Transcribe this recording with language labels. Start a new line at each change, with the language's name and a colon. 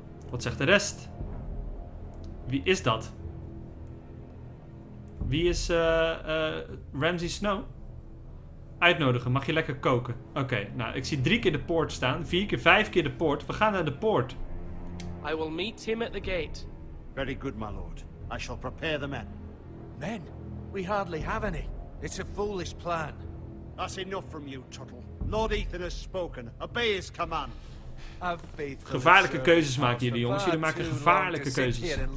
Dutch: Wat zegt de rest? Wie is dat? Wie is Ramsay Snow? Uitnodigen, mag je lekker koken. Oké, nou ik zie 3 keer de poort staan. 4 keer, 5 keer de poort. We gaan naar de poort.
English: I will meet him at the gate. Very good, my lord. I shall prepare the men. Men? We hardly have any. It's a foolish plan. That's enough from you, Tuttle. Lord Ethan has spoken. Obey his command.
Dutch: Gevaarlijke keuzes maken jullie, jongens. Jullie maken gevaarlijke keuzes.